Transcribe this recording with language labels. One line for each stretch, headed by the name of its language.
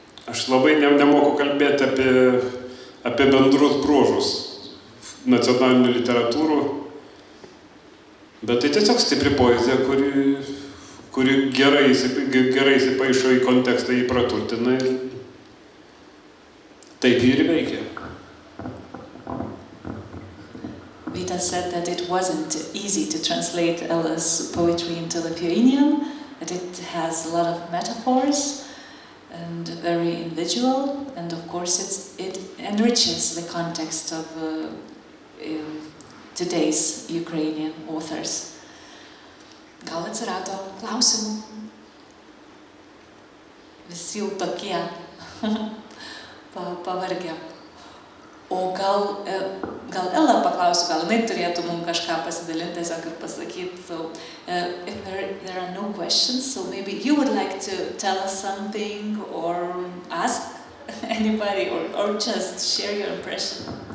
Lithuanian: Aš labai nemoku kalbėti apie bendrus bruožus nacionalinių literatūrų, bet tai tiesiog stipri poezija, kuri gerai įsipaišo į kontekstą, jį praturtina ir taip ir veikia.
English: Vytas said that it wasn't easy to translate Ella's poetry into Lithuanian, that it has a lot of metaphors and very individual, and of course it enriches the context of today's Ukrainian authors.
Lithuanian: Gal atsirado klausimų? Visi jau tokie pavargę. O gal Ela paklausiu, gal jinai turėtų mums kažką pasidalinti, tiesiog ir pasakyti.
English: So, if there are no questions, so maybe you would like to tell us something or ask anybody or just share your impression.